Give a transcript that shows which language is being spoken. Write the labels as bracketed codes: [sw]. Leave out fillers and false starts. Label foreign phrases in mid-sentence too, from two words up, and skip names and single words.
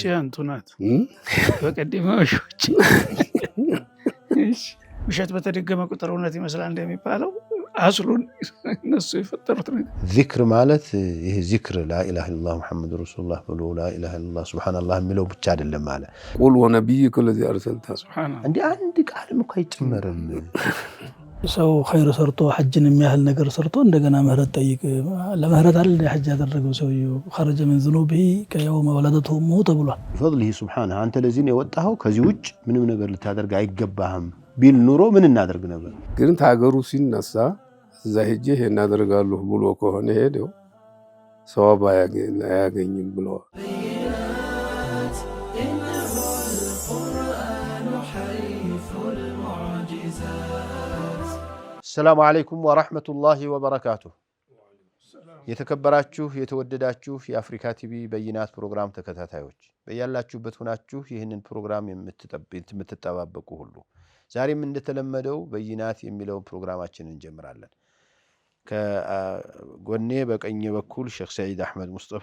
[am] ቻንቱናት በቀደመዎች ውሸት በተደገመ ቁጥር እውነት ይመስላል እንደሚባለው አስሉን እነሱ የፈጠሩት ነው። ዚክር ማለት ይሄ ዚክር [ar] لا إله إلا الله محمد رسول الله [am] ብሎ [ar] لا إله إلا الله سبحان الله [am] የሚለው ብቻ አይደለም ማለት [ar] قل ونبيك الذي ارسلت [am] ሱብሃንአላህ እንዴ አንድ ቃልም እኮ አይጨመርም። ሰው ኸይር ሰርቶ ሐጅን የሚያህል ነገር ሰርቶ እንደገና ምህረት ጠይቅ ለምህረት አይደል ሐጅ ያደረገው ሰውየው [ar] خرج من ذنوبه كيوم ولدته امه [am] ተብሏል። [ar] بفضله سبحانه [am] አንተ ለዚህ ነው የወጣኸው ከዚህ ውጭ ምንም ነገር ልታደርግ አይገባህም ቢል ኑሮ ምን እናደርግ ነበር? ግን ታገሩ ሲነሳ እዛ ሄጄ እናደርጋለሁ ብሎ ከሆነ ሄደው ሰዋብ አያገኝም ብሎ [ar] السلام عليكم ورحمة الله وبركاته [am] የተከበራችሁ የተወደዳችሁ የአፍሪካ ቲቪ በይናት ፕሮግራም ተከታታዮች በያላችሁበት ሆናችሁ ይህንን ፕሮግራም የምትጠባበቁ ሁሉ ዛሬም እንደተለመደው በይናት የሚለው ፕሮግራማችንን እንጀምራለን። ከጎኔ በቀኝ በኩል ሼክ ሰዒድ አህመድ ሙስጠፋ